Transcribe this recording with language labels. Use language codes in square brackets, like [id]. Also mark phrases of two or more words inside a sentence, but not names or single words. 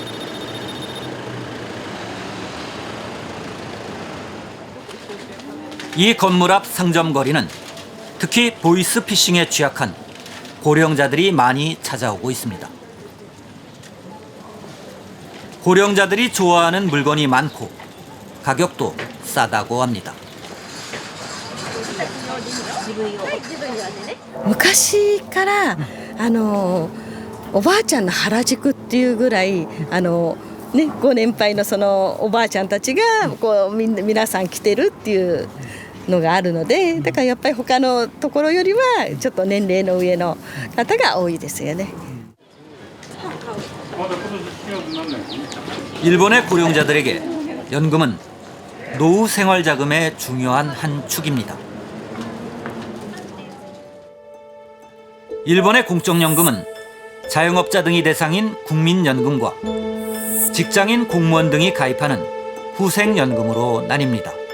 [ko] 이 건물 앞 상점 거리는 특히 보이스 피싱에 취약한 고령자들이 많이 찾아오고 있습니다. 고령자들이 좋아하는 물건이 많고 가격도 싸다고 합니다. [ja] 昔からおばあちゃんの原宿っていうぐらいご年配のそのおばあちゃんたちがこう皆さん来てるっていうのがあるので、だからやっぱり他のところよりはちょっと年齢の上の方が多いですよね。 [ko] 일본의 고령자들에게 연금은 노후 생활 자금의 중요한 한 축입니다. 일본의 공적연금은 자영업자 등이 대상인 국민연금과 직장인 공무원 등이 가입하는 후생연금으로 나뉩니다.